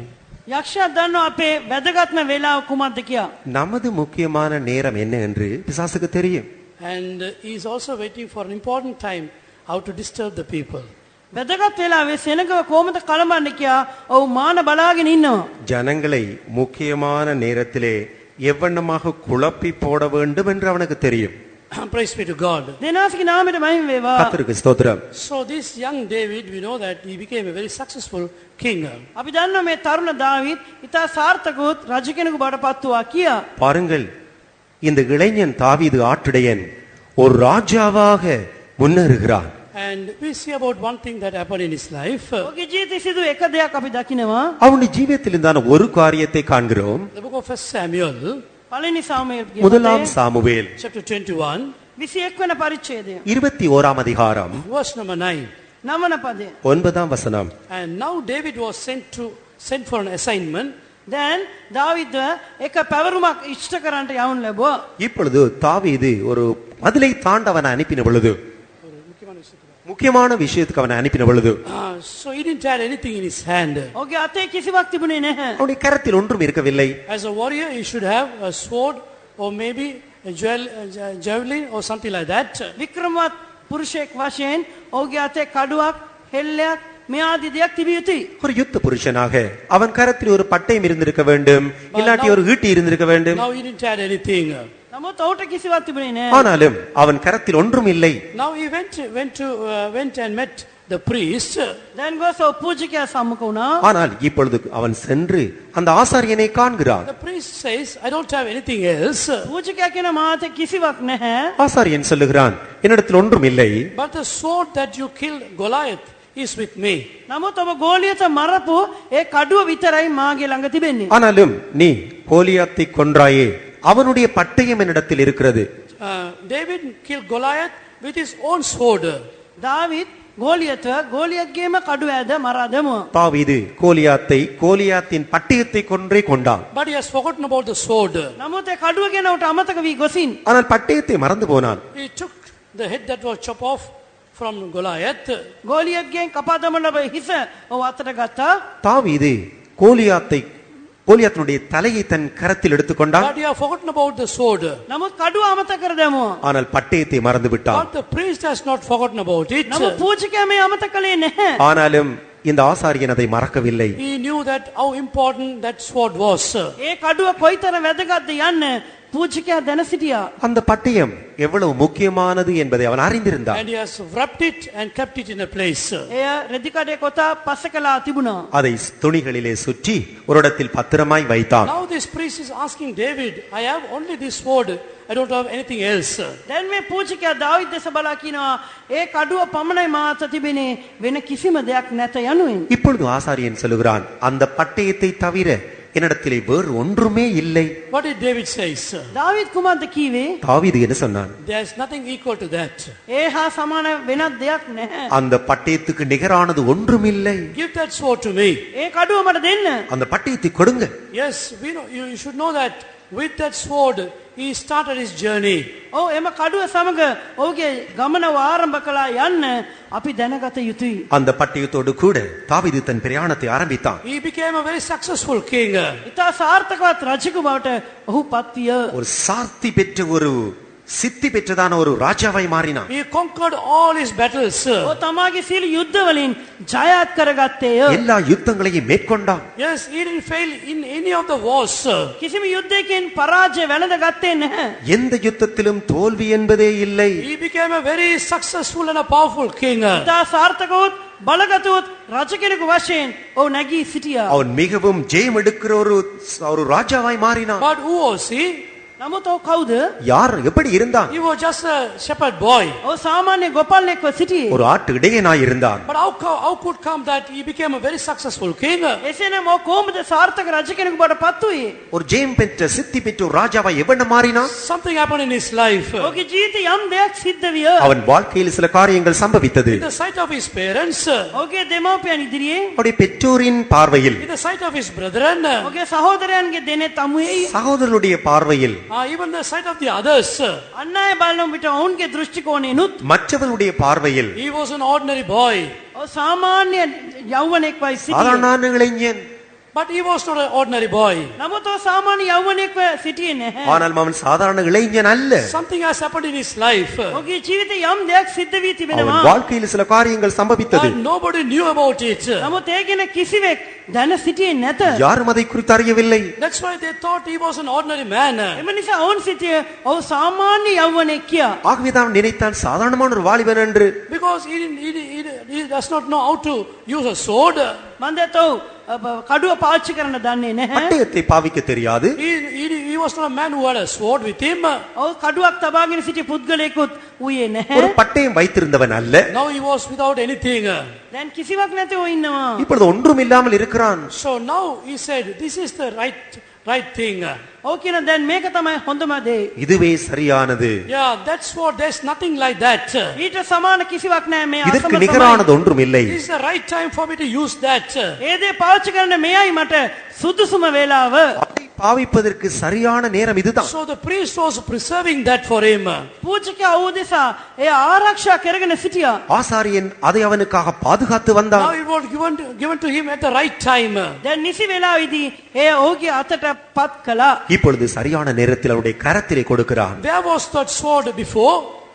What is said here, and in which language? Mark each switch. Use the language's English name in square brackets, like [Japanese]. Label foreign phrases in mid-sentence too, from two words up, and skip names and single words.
[Sinhala] යක්ෂයා දන්නවා අපේ වැදගත්ම වේලාව කුමක්ද කියලා. [Tamil] நமது முக்கியமான நேரம் என்ன என்று பிசாசுக்கு தெரியும். [English] And he is also waiting for an important time how to disturb the people. [Sinhala] වැදගත් වේලාවේ සෙනගව කොහොමද කලඹන්නේ කියලා ඔව් මාන බලාගෙන ඉන්නවා. [Tamil] ஜனங்களை முக்கியமான நேரத்திலே எவ்வண்ணமாக குழப்பி போட வேண்டும் என்று அவனுக்கு தெரியும். [English] Praise be to God. [Sinhala] දෙනාසිගේ නාමයට මහිම වේවා. [Tamil] கர்த்தருக்கு ஸ்தோத்திரம். [English] So this young David, we know that he became a very successful king. [Sinhala] අපි දන්නවා මේ තරුණ දාවීද් ඉතා සාර්ථකවත් රජ කෙනෙකු බවට පත් වුණා කියා. [Tamil] பாருங்கள், இந்த இளைஞன் தாவீது ஆட்டுடையன் ஒரு ராஜாவாக முன்னேறுகிறான். [English] And we see about one thing that happened in his life. [Sinhala] ඔහුගේ ජීවිතයේ සිදු එක දෙයක් අපි දකිනවා. [Tamil] அவனுடைய ஜீவியத்தில் இருந்தான ஒரு காரியத்தை காண்கிறோம். [English] The book of 1 Samuel, [Sinhala] පළවෙනි සාමුவேල් [Tamil] முதலாம் சாமுவேல் [English] chapter 21, [Sinhala] 21 වෙනි පරිච්ඡේදය [Tamil] 21ஆம் அதிகாரம் [English] verse number 9. [Sinhala] නවන පදය. [Tamil] 9ஆம் வசனம். [English] And now David was sent for an assignment. [Sinhala] දැන් දාවීද් එක පැවරුමක් ඉෂ්ට කරන්නට යවුන් ලැබුවා. [Tamil] இப்பொழுது தாவீது ஒரு மதிலை தாண்ட அவனை அனுப்பின பொழுது, முக்கியமான விஷயத்துக்கு அவனை அனுப்பின பொழுது, [English] So he didn't have anything in his hand. [Sinhala] ඔහුගේ අතේ කිසිවක් තිබුණේ නැහැ. [Tamil] அவனுடைய கரத்தில் ஒன்றும் இருக்கவில்லை. [English] As a warrior, he should have a sword or maybe a javelin or something like that. [Sinhala] වික්‍රමවත් පුරුෂයෙක් වශයෙන් ඔහුගේ අතේ කඩුවක්, හෙල්ලයක් මේ ආදී දෙයක් තිබිය යුතුයි. [Tamil] ஒரு யுத்த புருஷனாக அவன் கரத்தில் ஒரு பட்டயம் இருந்திருக்க வேண்டும், இல்லாட்டி ஒரு ஈட்டி இருந்திருக்க வேண்டும். [English] Now he didn't have anything. [Sinhala] නමුත් ඔහුට කිසිවක් තිබුණේ නැහැ. [Tamil] ஆனாலும் அவன் கரத்தில் ஒன்றும் இல்லை. [English] Now he went and met the priest. [Sinhala] දැන් ගොස් ඔව් පූජකයා සම්මුඛ වුණා. [Tamil] ஆனால் இப்பொழுது அவன் சென்று அந்த ஆசாரியனை காண்கிறான். [English] The priest says, I don't have anything else. [Sinhala] පූජකයා කියන මාත කිසිවක් නැහැ. [Tamil] ஆசாரியன் சொல்லுகிறான், என்னிடத்தில் ஒன்றும் இல்லை. [English] But the sword that you killed Goliath is with me. [Sinhala] නමුත් ඔබ ගෝලියත මරපු ඒ කඩුව විතරයි මාගේ ළඟ තිබෙන්නේ. [Tamil] ஆனாலும் நீ கோலியாத்தை கொன்றாயே, அவனுடைய பட்டயம் என்னிடத்தில் இருக்கிறது. [English] David killed Goliath with his own sword. [Sinhala] දාවිත් ගෝලියත්ගේම කඩුව ඇද මරා දැමුවා. [Tamil] தாவீது கோலியாத்தின் பட்டயத்தை கொன்றே கொண்டான். [English] But he has forgotten about the sword. [Sinhala] නමුත් ඒ කඩුව ගැන උට අමතක වී ගොසින්. [Tamil] ஆனால் பட்டயத்தை மறந்து போனான். [English] He took the head that was chopped off from Goliath. [Sinhala] ගෝලියත්ගෙන් කපා දමන ලබ හිස ඔව් අතට ගත්තා. [Tamil] தாவீது கோலியாத்தினுடைய தலையை தன் கரத்தில் எடுத்துக்கொண்டான். [English] But he has forgotten about the sword. [Sinhala] නමුත් කඩුව අමතක කර දැමුවා. [Tamil] ஆனால் பட்டயத்தை மறந்து விட்டான். [English] But the priest has not forgotten about it. [Sinhala] නමුත් පූජකයා මේ අමතක කළේ නැහැ. [Tamil] ஆனாலும் இந்த ஆசாரியன் அதை மறக்கவில்லை. [English] He knew that how important that sword was. [Sinhala] ඒ කඩුව කොයිතරම් වැදගත්ද යන්න පූජකයා දැන සිටියා. [Tamil] அந்த பட்டயம் எவ்வளவு முக்கியமானது என்பதை அவன் அறிந்திருந்தான். [English] And he has wrapped it and kept it in a place. [Sinhala] එය රෙදි කඩේ කොටා පස්සකලා තිබුණා. [Tamil] அதை துணிகளிலே சுற்றி ஒரு இடத்தில் பத்திரமாய் வைத்தான். [English] Now this priest is asking David, I have only this sword, I don't have anything else. [Sinhala] දැන් මේ පූජකයා දාවිත් දෙස බලා කියනවා ඒ කඩුව පමණයි මාත තිබෙනේ වෙන කිසිම දෙයක් නැත යනුවෙන්. [Tamil] இப்பொழுது ஆசாரியன் சொல்லுகிறான், அந்த பட்டயத்தை தவிர என்னிடத்திலே வேறு ஒன்றுமே இல்லை. [English] What did David say? [Sinhala] දාවිත් කුමක්ද කීවේ? [Tamil] தாவீது என்ன சொன்னான்? [English] There is nothing equal to that. [Sinhala] ඒ හා සමාන වෙනත් දෙයක් නැහැ. [Tamil] அந்த பட்டயத்துக்கு நிகரானது ஒன்றுமில்லை. [English] Give that sword to me. [Sinhala] ඒ කඩුව මට දෙන්න. [Tamil] அந்த பட்டயத்தை கொடுங்க. [English] Yes, we know, you should know that with that sword he started his journey. [Sinhala] ඔව් එම කඩුව සමග ඔහුගේ ගමනව ආරම්භ කළා යන්න අපි දැනගත යුතුයි. [Tamil] அந்த பட்டயத்தோடு கூட தாவீது தன் பிரயாணத்தை ஆரம்பித்தான். [English] He became a very successful king. [Sinhala] ඉතා සාර්ථකවත් රජෙකු බවට ඔහු පත් විය. [Tamil] ஒரு சார்த்தி பெற்ற ஒரு சித்தி பெற்றதான ஒரு ராஜாவாய் மாறினான். [English] He conquered all his battles. [Sinhala] ඔහු තමාගේ සියලු යුද්ධ වලින් ජයත් කරගත්තේය. [Tamil] எல்லா யுத்தங்களையும் மேற்கொண்டான். [English] Yes, he didn't fail in any of the wars. [Sinhala] කිසිම යුද්ධයකින් පරාජය වැළඳ ගත්තේ නැහැ. [Tamil] எந்த யுத்தத்திலும் தோல்வி என்பதே இல்லை. [English] He became a very successful and a powerful king. [Sinhala] ඉතා සාර්ථකවත් බලගතවත් රජ කෙනෙකු වශයෙන් ඔහු නැගී සිටියා. [Tamil] அவன் மிகவும் ஜெயம் எடுக்கிற ஒரு ராஜாவாய் மாறினான். [English] But who was he? [Sinhala] නමුත් ඔහු කවුද? [Tamil] யார் எப்படி இருந்தான்? [English] He was just a shepherd boy. [Sinhala] ඔහු සාමාන්‍ය ගොපල්ලෙක්ව සිටියේ. [Tamil] ஒரு ஆட்டு இடையனாய் இருந்தான். [English] But how could come that he became a very successful king? [Sinhala] එසේනම් ඔහු කොහොමද සාර්ථක රජ කෙනෙකු බවට පත් වුයේ? [Tamil] ஒரு ஜெயம் பெற்ற சித்தி பெற்ற ஒரு ராஜாவாய் எவன மாறினான்? [English] Something happened in his life. [Sinhala] ඔහුගේ ජීවිතේ යම් දෙයක් සිද්ධ විය. [Tamil] அவன் வாழ்க்கையில் சில காரியங்கள் சம்பவித்தது. [English] In the sight of his parents, [Sinhala] ඔහුගේ දෙමව්පියන් ඉදිරියේ, [Tamil] அவருடைய பெற்றோரின் பார்வையில், [English] in the sight of his brethren, [Sinhala] ඔහුගේ සහෝදරයන්ගේ දෙනෙත් අමුවේ, [Tamil] சகோதரருடைய பார்வையில், [English] even the sight of the others, [Sinhala] අන් අය බලන විට ඔවුන්ගේ දෘෂ්ටි කෝණයෙන්ුත් [Tamil] மற்றவர்களுடைய பார்வையில் [English] he was an ordinary boy. [Sinhala] ඔහු සාමාන්‍ය යෞවනෙක් වයි සිටියේ. [Tamil] சாதாரண இளைஞன். [English] But he was not an ordinary boy. [Sinhala] නමුත් ඔහු සාමාන්‍ය යෞවනෙක්ව සිටියේ නැහැ. [Tamil] ஆனால் அவன் சாதாரண இளைஞன் அல்ல. [English] Something has happened in his life. [Sinhala] ඔහුගේ ජීවිතේ යම් දෙයක් සිද්ධ වී තිබෙනවා. [Tamil] அவன் வாழ்க்கையில் சில காரியங்கள் சம்பவித்தது. [English] But nobody knew about it. [Sinhala] නමුත් ඒ ගැන කිසිවෙක් දැන සිටියේ නැත. [Tamil] யாரும் அதை குறித்து அறியவில்லை. [English] That's why they thought he was an ordinary man. [Sinhala] එම නිසා ඔවුන් සිටියේ ඔහු සාමාන්‍ය යෞවනෙක් කියා. [Tamil] ஆகவே தான் நினைத்தான் சாதாரணமான ஒரு வாலிபன் என்று. [English] Because he does not know how to use a sword. [Sinhala] මන්දතෝ කඩුව පාවිච්චි කරන්න දන්නේ නැහැ. [Tamil] பட்டயத்தை பாவிக்க தெரியாது. [English] He was not a man who had a sword with him. [Sinhala] ඔහු කඩුවක් තබාගෙන සිටි පුද්ගලයෙකුත් වූයේ නැහැ. [Tamil] ஒரு பட்டயம் வைத்திருந்தவன் அல்ல. [English] Now he was without anything. [Sinhala] දැන් කිසිවක් නැතිව ඉන්නවා. [Tamil] இப்பொழுது ஒன்றும் இல்லாமல் இருக்கிறான். [English] So now he said, this is the right thing. [Sinhala] ඔහු කියන දැන් මේක තමයි හොඳම දේ. [Tamil] இதுவே சரியானது. [English] Yeah, that's what, there's nothing like that. [Sinhala] ඊට සමාන කිසිවක් නැහැ මේ [Tamil] இதற்கு [Sinhala] අසම [Tamil] நிகரானது ஒன்றும் இல்லை. [English] This is the right time for me to use that. [Sinhala] ඒ දේ පාවිච්චි කරන්න මෙයයි මට සුදුසුම වේලාව. [Tamil] அதை பாவிப்பதற்கு சரியான நேரம் இதுதான். [English] So the priest was preserving that for him. [Sinhala] පූජකයා ඔහු දෙසා ඒ ආරක්ෂා කරගෙන සිටියා. [Tamil] ஆசாரியன் அதை அவனுக்காக பாதுகாத்து [English] Now [Tamil] வந்தான். [English] it was given to him at the right time. [Sinhala] දැන් නිසි වෙලාවේදී ඒ ඔහුගේ අතට පත් කළා. [Tamil] இப்பொழுது சரியான நேரத்தில் அவருடைய கரத்திலே கொடுக்கிறான். [English] Where was that sword before?